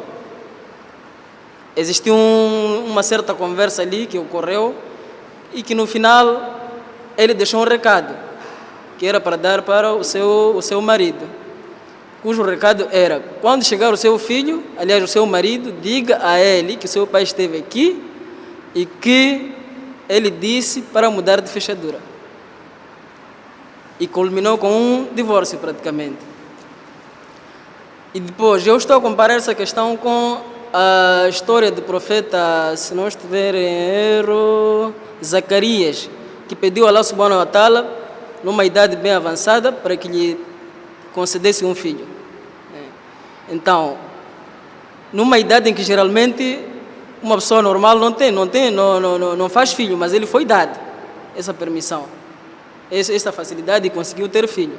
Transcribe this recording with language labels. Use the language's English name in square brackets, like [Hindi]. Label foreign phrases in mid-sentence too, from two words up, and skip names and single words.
[Portuguese] Existiu uma certa conversa ali que ocorreu e que no final ele deixou um recado que era para dar para o seu marido, cujo recado era: quando chegar o seu filho, aliás, o seu marido, diga a ele que seu pai esteve aqui e que ele disse para mudar de fechadura. E culminou com um divórcio praticamente. E depois, eu estou a comparar essa questão com a história do profeta, se não estiver em erro, Zacarias, que pediu a [Arabic] الله سبحانه وتعالى, [Portuguese] numa idade bem avançada, para que lhe concedesse um filho. Então, numa idade em que geralmente uma pessoa normal não faz filho, mas ele foi dado essa permissão, essa facilidade e conseguiu ter filho.